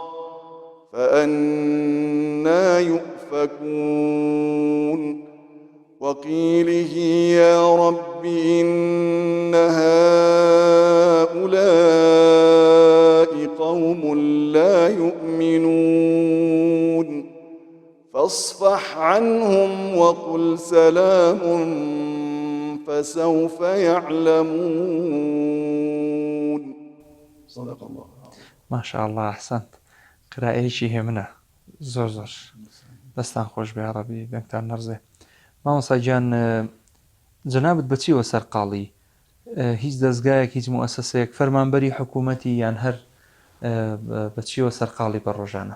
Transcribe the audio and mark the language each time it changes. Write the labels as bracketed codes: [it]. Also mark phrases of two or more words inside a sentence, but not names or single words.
[ar] فأنى يؤفكون وقيله يا رب إن هؤلاء قوم لا يؤمنون فاصفح عنهم وقل سلام فسوف يعلمون صدق الله ما شاء الله أحسنت [ckb] قراءەیەکی هێمنە زۆر دەستان خۆش بێ عەرەبی دەنگتان نەرزێ مامۆستا گیان جەنابەت بەچیوە سەرقاڵی هیچ دەستگایەک هیچ موەسسەیەک فەرمانبەری حکوومەتی یان هەر بەچیوە سەرقاڵی بە ڕۆژانە